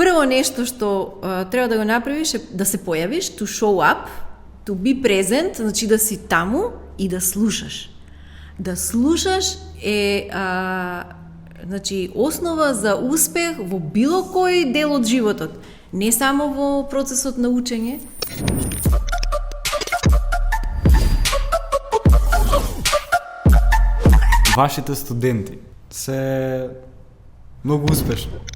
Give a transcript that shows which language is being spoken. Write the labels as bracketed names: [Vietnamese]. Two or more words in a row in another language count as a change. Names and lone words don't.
[Macedonian] прво нешто што треба да го направиш е да се појавиш, [English] to show up, to be present, [Macedonian] значи да си таму и да слушаш. Да слушаш е значи основа за успех во било кој дел од животот, не само во процесот на учење. Вашите студенти се многу успешни.